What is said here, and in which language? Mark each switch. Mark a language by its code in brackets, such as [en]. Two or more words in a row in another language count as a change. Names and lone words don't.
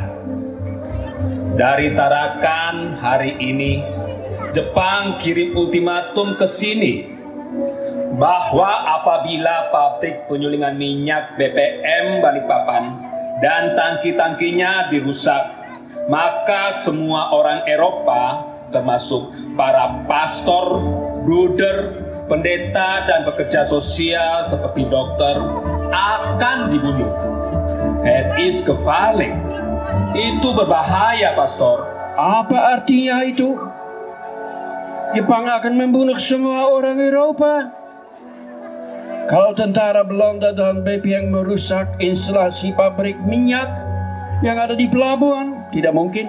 [id] Dari Tarakan hari ini, Jepang kirim ultimatum ke sini bahwa apabila pabrik penyulingan minyak BPM Balikpapan dan tangki-tangkinya dirusak, maka semua orang Eropa, termasuk para pastor, bruder, pendeta, dan pekerja sosial seperti dokter, akan dibunuh. [nl] Het is gevaarlijk. [id] Itu berbahaya, Pastor. Apa artinya itu? Jepang akan membunuh semua orang Eropa. Kalau tentara Belanda dan BPM merusak instalasi pabrik minyak yang ada di pelabuhan, tidak mungkin.